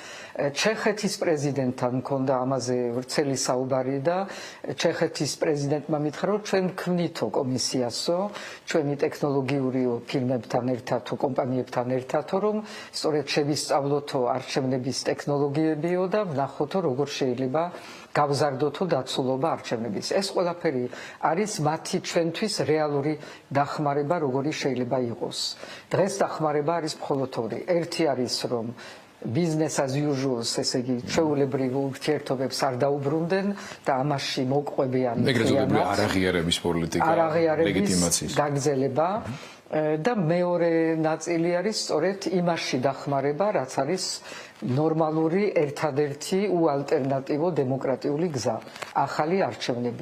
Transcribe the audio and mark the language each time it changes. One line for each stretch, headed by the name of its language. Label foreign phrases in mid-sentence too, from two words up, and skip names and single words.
Georgian: ჩეხეთის პრეზიდენტთან მქონდა ამაზე ვრცელი საუბარი და ჩეხეთის პრეზიდენტმა მითხრა, რომ ჩვენ ქმნითო კომისიასო, ჩვენი ტექნოლოგიური ფირმებთან ერთად თუ კომპანიებთან ერთად, რომ სწორედ შევისწავლოთო არჩევნების ტექნოლოგიებიო და ვნახოთო როგორ შეიძლება გავზარდოთო დაცულობა არჩევნების. ეს ყველაფერი არის მათი ჩვენთვის რეალური დახმარება, როგორი შეიძლება იყოს. დღეს დახმარება არის მხოლოდ ორი. ერთი არის რომ
English: business as usual,
Georgian: ესე იგი, ჩვეულებრივ ურთიერთობებს არ დაუბრუნდნენ და ამაში მოგყვებიან არაღიარების პოლიტიკა, ლეგიტიმაციის გაგრძელება და მეორე ნაწილი არის სწორედ იმაში დახმარება, რაც არის ნორმალური ერთადერთი უალტერნატივო დემოკრატიული გზა, ახალი არჩევნები.